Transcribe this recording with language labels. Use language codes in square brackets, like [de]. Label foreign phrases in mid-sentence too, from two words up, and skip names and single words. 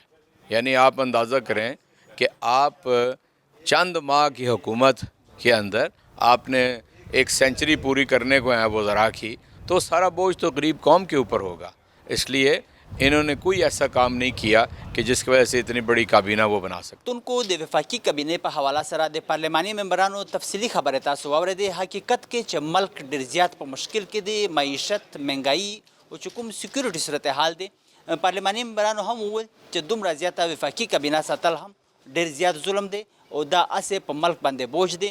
[ur] یعنی آپ اندازہ کریں کہ آپ چند ماہ کی حکومت کے اندر آپ نے ایک سینچری پوری کرنے کو ہے وزراء کی, تو سارا بوجھ تو غریب قوم کے اوپر ہوگا. اس لیے انہوں نے کوئی ایسا کام نہیں کیا کہ جس کی وجہ سے اتنی بڑی کابینہ وہ بنا سکتے. ان کو [ps] د وفاقی کابینہ په حواله سره د پارلماني ممبرانو تفصیلی خبره تاسو واورېدې. حقیقت کې چې ملک ډېر زیات په مشکل کې دی, معیشت, مهنګایي او چې کوم سکیورټي صورتحال دی, پارلماني ممبرانو هم وویل چې دومره زیاته وفاقي کابینه ساتل هم ډېر زیات ظلم دی او دا اسې په ملک باندې بوج دی.